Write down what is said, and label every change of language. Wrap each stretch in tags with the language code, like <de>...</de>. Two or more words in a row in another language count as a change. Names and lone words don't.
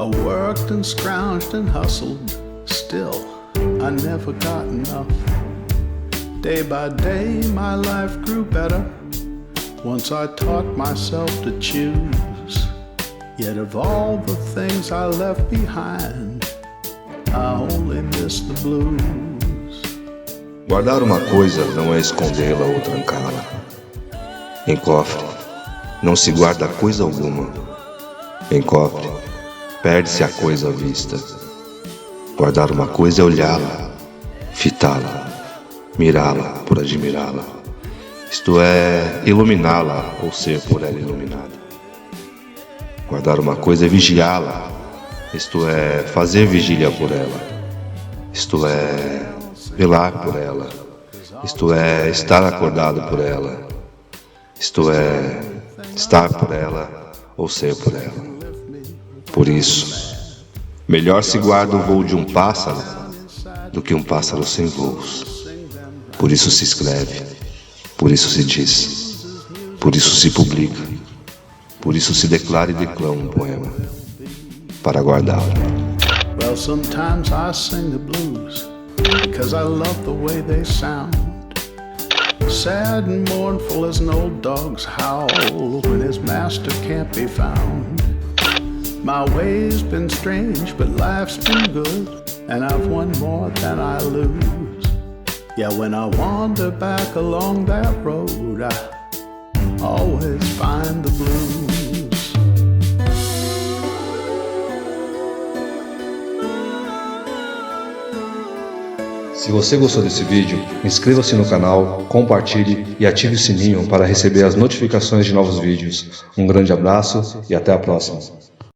<en>I worked and scrounged and hustled, still I never got enough. Day by day my life grew better, once I taught myself to choose. Yet of all the things I left behind, I only miss the blues.</en> <pt>Guardar uma coisa não é escondê-la ou trancá-la. Em cofre não se guarda coisa alguma. Em cofre perde-se a coisa à vista. Guardar uma coisa é olhá-la, fitá-la, mirá-la por admirá-la. Isto é, iluminá-la ou ser por ela iluminada. Guardar uma coisa é vigiá-la, isto é, fazer vigília por ela. Isto é, velar por ela. Isto é, estar acordado por ela. Isto é, estar por ela ou ser por ela. Por isso, melhor se guarda o voo de um pássaro do que um pássaro sem voos. Por isso se escreve, por isso se diz, por isso se publica, por isso se declara e declama um poema, para guardá-lo.</pt> <en>Well, sometimes I sing the blues because I love the way they sound. Sad and mournful as an old dog's howl when his master can't be found. My way's been strange, but life's been good, and I've won more than I lose. Yeah, when I wander back along that road, I always find the blues.</en> <pt>Se você gostou desse vídeo, inscreva-se no canal, compartilhe e ative o sininho para receber as notificações de novos vídeos. Um grande abraço e até a próxima.</pt>